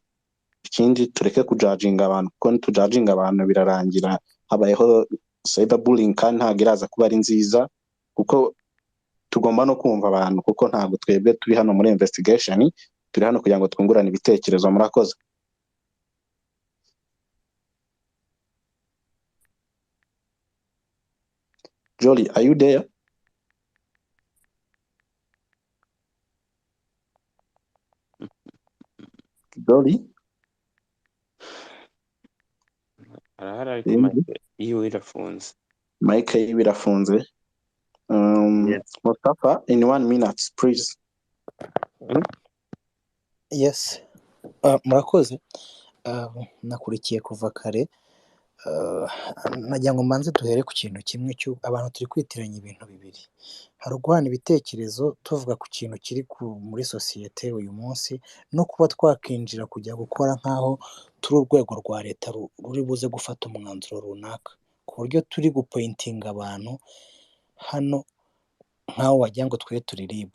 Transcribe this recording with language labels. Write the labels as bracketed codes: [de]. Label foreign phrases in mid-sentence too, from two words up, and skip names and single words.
[rw] Ikindi tureke kujudginga abantu, kuko nitujudginga abantu birarangira habayeho cyberbullying, kandi ntabwo iraza kuba ari nziza, kuko tugomba no kumva abantu, kuko ntabwo twebwe turi hano muri investigation, turi hano kugira ngo twungurane ibitekerezo. Murakoze. [en] Jolly, are you there? Jolly? [rw] arahari ariko mic yiwe irafunze. Mic yiwe irafunze. [en] Mustafa, in 1 minute, please. Yes. [rw] Murakoze. Nakurikiye kuva kare. nagira ngo mbanze duhere ku kintu kimwe abantu turi kwitiranya ibintu bibiri. Hari uguhana ibitekerezo tuvuga ku kintu kiri muri sosiyete uyu munsi, no kuba twakinjira kujya gukora nk'aho turi urwego rwa leta ruri buze gufata umwanzuro runaka, ku buryo turi gupointinga abantu hano nk'aho wagira ngo twe turi RIB.